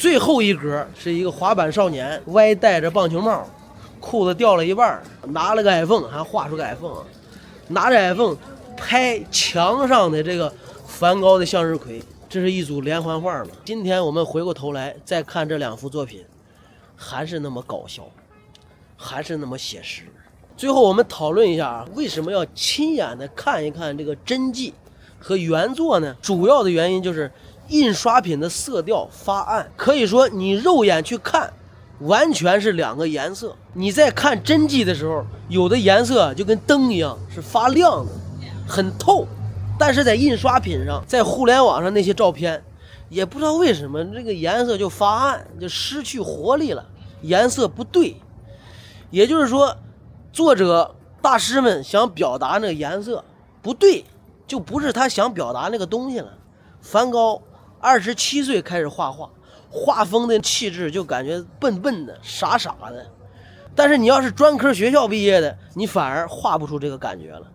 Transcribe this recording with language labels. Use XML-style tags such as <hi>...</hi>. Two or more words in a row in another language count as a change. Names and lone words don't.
<zh>最後一格是一個滑板少年，歪戴着棒球帽，褲子掉了一半，拿了個 iPhone， 還畫出個 iPhone， 拿着 iPhone 拍牆上的這個梵高的向日葵，這是一組連環畫了。今天我們回過頭來再看這2幅作品，還是那麼搞笑，還是那麼寫實。最後我們討論一下為什麼要親眼的看一看這個真跡和原作呢？主要的原因就是印刷品的色調發暗，可以說你肉眼去看完全是2個顏色。你在看真跡的時候，有的顏色就跟燈一樣是發亮的，很透，但是在印刷品上，在互聯網上那些照片，也不知道為什麼這個顏色就發暗，就失去活力了，顏色不對。也就是說作者大師們想表達那個顏色不對，就不是他想表達那個東西了。梵高27歲開始畫畫，畫風的氣質就感覺笨笨的傻傻的，但是你要是專科學校畢業的，你反而畫不出這個感覺了。</zh>